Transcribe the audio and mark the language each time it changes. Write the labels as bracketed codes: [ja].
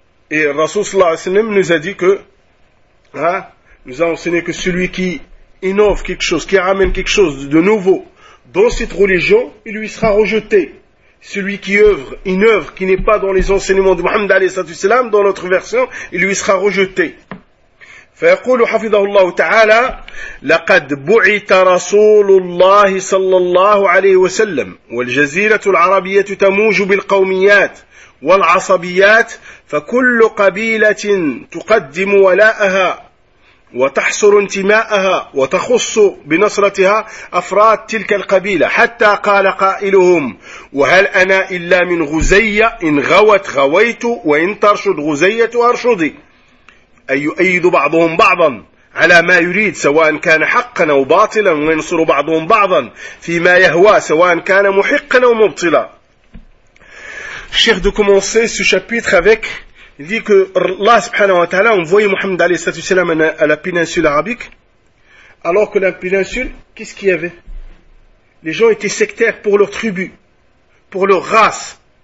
[fr] Et Rasoul sallallahu alayhi wa sallam nous a dit que, nous a enseigné que celui qui innove quelque chose, qui ramène quelque chose de nouveau dans cette religion, il lui sera rejeté. Celui qui œuvre une œuvre qui n'est pas dans les enseignements de Mohammed alayhi sallallahu alayhi wa sallam, dans notre version, il lui sera rejeté. [ar] فيقول حفظه الله تعالى لقد بعث رسول الله صلى الله عليه وسلم والجزيرة العربية تموج بالقوميات والعصبيات فكل قبيلة تقدم ولاءها وتحصر انتماءها وتخص بنصرتها أفراد تلك القبيلة حتى قال قائلهم وهل أنا إلا من غزية إن غوت غويت وإن ترشد غزية أرشدي أي يؤيد بعضهم بعضا على ما يريد سواء كان حقا أو باطلا وينصر بعضهم بعضا فيما يهوى سواء كان محقا أو مبطلا. [fr] Cheikh de commencer ce chapitre avec, il dit que Allah subhanahu wa ta'ala a envoyé Mohammed alayhi sallatu wasalam à la péninsule arabique, alors que la péninsule, qu'est-ce qu'il y avait? Les gens étaient sectaires pour leur tribu, pour leur race.